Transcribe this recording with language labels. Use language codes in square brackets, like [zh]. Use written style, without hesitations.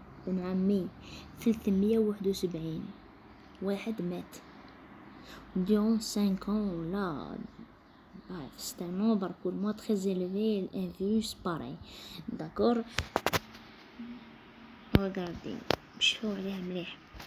[ar] من عام 371 واحد مات [fr] durant 5 ans. Là, c'est un nombre pour moi très élevé, un virus pareil. D'accord. Regardez, [ar] شوفوا عليها مليح.